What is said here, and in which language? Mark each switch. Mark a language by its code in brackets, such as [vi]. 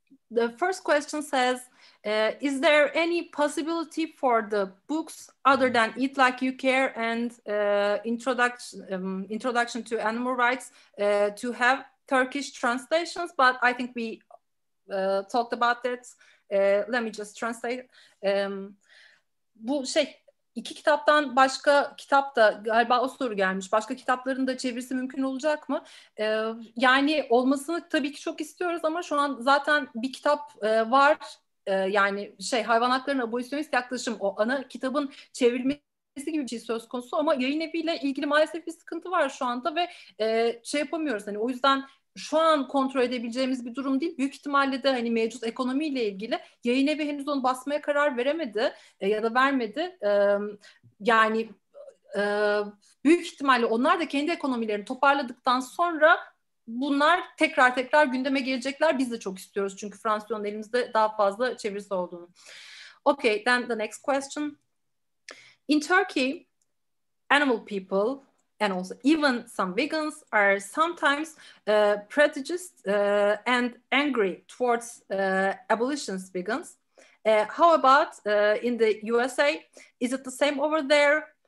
[en] The first question says, is there any possibility for the books other than Eat Like You Care and Introduction to Animal Rights to have Turkish translations? But I think we talked about that. Let me just translate. [tr] Bu İki kitaptan başka kitap da galiba o soru gelmiş. Başka kitapların da çevirisi mümkün olacak mı? Yani olmasını tabii ki çok istiyoruz, ama şu an zaten bir kitap var. Yani hayvan haklarına abolisyonist yaklaşım, o ana kitabın çevrilmesi gibi bir şey söz konusu, ama yayın eviyle ilgili maalesef bir sıkıntı var şu anda ve yapamıyoruz. Hani o yüzden şu an kontrol edebileceğimiz bir durum değil. Büyük ihtimalle de hani mevcut ekonomiyle ilgili yayın evi henüz onu basmaya karar veremedi ya da vermedi. Yani büyük ihtimalle onlar da kendi ekonomilerini toparladıktan sonra bunlar tekrar gündeme gelecekler. Biz de çok istiyoruz çünkü Francione'un elimizde daha fazla çevirisi olduğunu. [en] Okay, then the next question. In Turkey, animal people and also even some vegans are sometimes prejudiced and angry towards abolitionist vegans. How about in the USA? Is it the same over there?